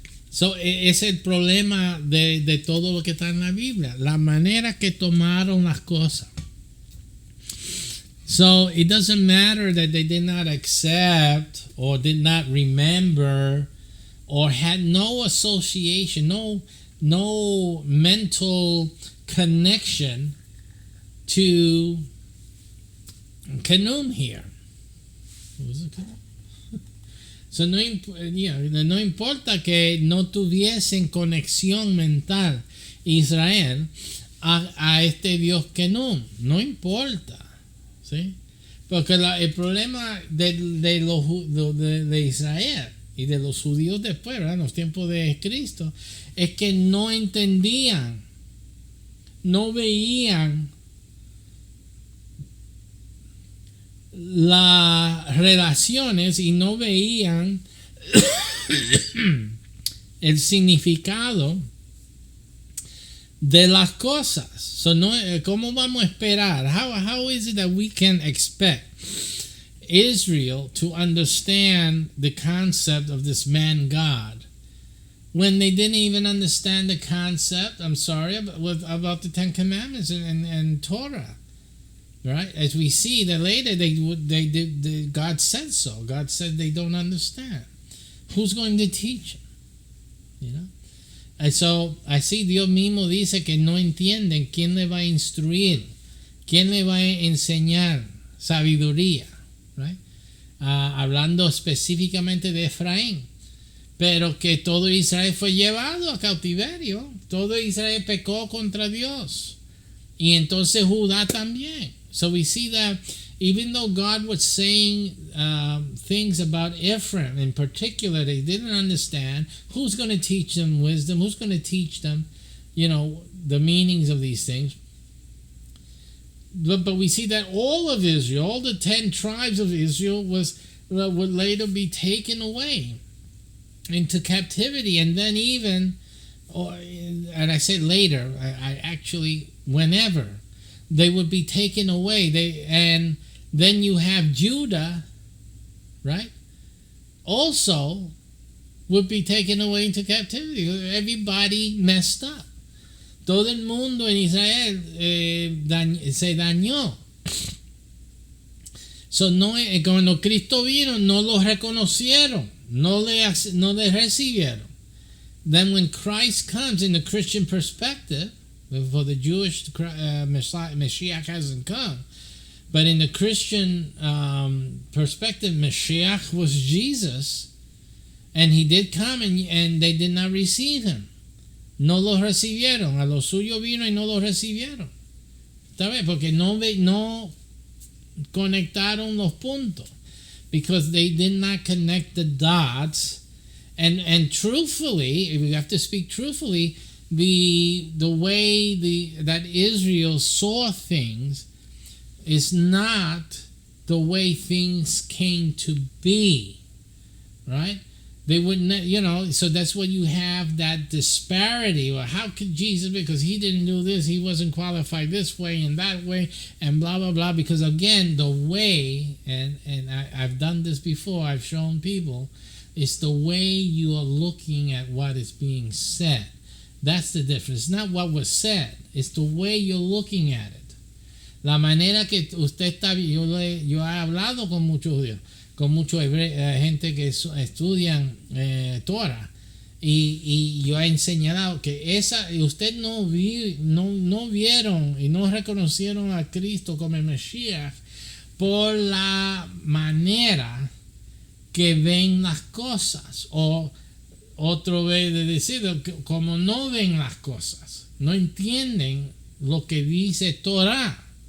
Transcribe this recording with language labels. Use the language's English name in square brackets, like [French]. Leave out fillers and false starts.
[Spanish] So, es el problema de todo lo que está en la Biblia. La manera que tomaron las cosas. [English] So, it doesn't matter that they did not accept or did not remember or had no association, no mental connection to Canum here. What was it called? [Spanish] So no importa que no tuviesen conexión mental Israel a este Dios Canum, no importa, ¿sí? Porque el problema de Israel y de los judíos después, ¿verdad? En los tiempos de Cristo, es que no entendían, no veían las relaciones y no veían el significado de las cosas. So ¿cómo vamos a esperar? [English] How is it that we can expect Israel to understand the concept of this man God when they didn't even understand the concept, about the Ten Commandments and Torah? Right? As we see that later God said so. God said they don't understand. Who's going to teach them? And so, [Spanish] así Dios mismo dice que no entienden. ¿Quién le va a instruir? ¿Quién le va a enseñar sabiduría? Right? Hablando específicamente de Efraín. Pero que todo Israel fue llevado a cautiverio. Todo Israel pecó contra Dios. Y entonces Judá también. [English] So we see that even though God was saying things about Ephraim in particular, they didn't understand. Who's going to teach them wisdom? Who's going to teach them, the meanings of these things? But we see that all of Israel, all the 10 tribes of Israel would later be taken away into captivity. And then and I said later, I actually, whenever they would be taken away, and then you have Judah, right? Also would be taken away into captivity. Everybody messed up. [Spanish] Todo el mundo en Israel se dañó. So cuando Cristo vino, no lo reconocieron, no le recibieron. [English] Then when Christ comes in the Christian perspective, for the Jewish Mashiach hasn't come, but in the Christian perspective, Mashiach was Jesus, and he did come, and they did not receive him. [Spanish] no lo recibieron. A los suyos vino y no lo recibieron. ¿Está bien? Porque no conectaron los puntos. [English] Because they did not connect the dots. And truthfully, if we have to speak truthfully, the way that Israel saw things is not the way things came to be, right? They wouldn't, so that's what you have, that disparity. Well, how could Jesus, because he didn't do this, he wasn't qualified this way and that way, and blah, blah, blah. Because again, the way, and I've done this before, I've shown people, it's the way you are looking at what is being said. That's the difference. It's not what was said, it's the way you're looking at it. [Spanish] La manera que usted está, yo he hablado con muchos judíos, con mucha gente que estudian Torah, y yo he enseñado que usted no vieron y no reconocieron a Cristo como el Mesías por la manera que ven las cosas, o otro vez de decir, como no ven las cosas, no entienden lo que dice Torah.